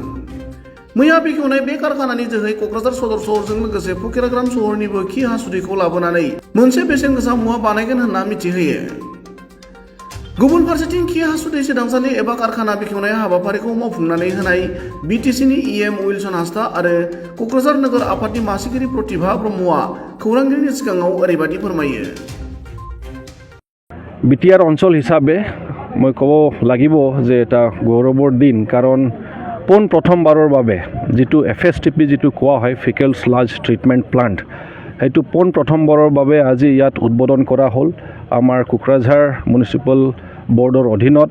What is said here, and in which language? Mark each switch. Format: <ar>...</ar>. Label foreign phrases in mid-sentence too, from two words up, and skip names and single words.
<brx>मैया बेखेवनाय बे कारखानानि जोहै क'क्राझार सदर सहरजों लोगोसे फकिराग्राम सहरनिबो खि हासुदैखौ लाबोनानै मोनसे बेसेन गोसा मुवा बानायगोन होनना मिथिहोयो। गुबुन फारसेथिं खि हासुदै सोदांसालि एबा कारखाना बेखेवनाय हाबाफारिखौ मावफुंनानै होनाय बिटिसिनि इएम उइलसन हांसदा आरो क'क्राझार नोगोर आफादनि मासिगिरि प्रतिभा ब्रह्मआ खौरांगिरिनि सिगाङाव ओरैबायदि फोरमायो।</brx> <as>বিটিআর অঞ্চল হিসাবে মই ক'ব লাগিব যে এটা গৌৰৱৰ দিন, কাৰণ পোন প্ৰথমবাৰৰ বাবে যিটো FSTP যিটো কোৱা হয়</as> <en>fecal sludge treatment plant,</en> <as>সেইটো পোন প্ৰথমবাৰৰ বাবে আজি ইয়াত উদ্বোধন কৰা হ'ল আমাৰ কোকৰাঝাৰ</as> <en>Municipal Boardৰ</en> <as>অধীনত।</as>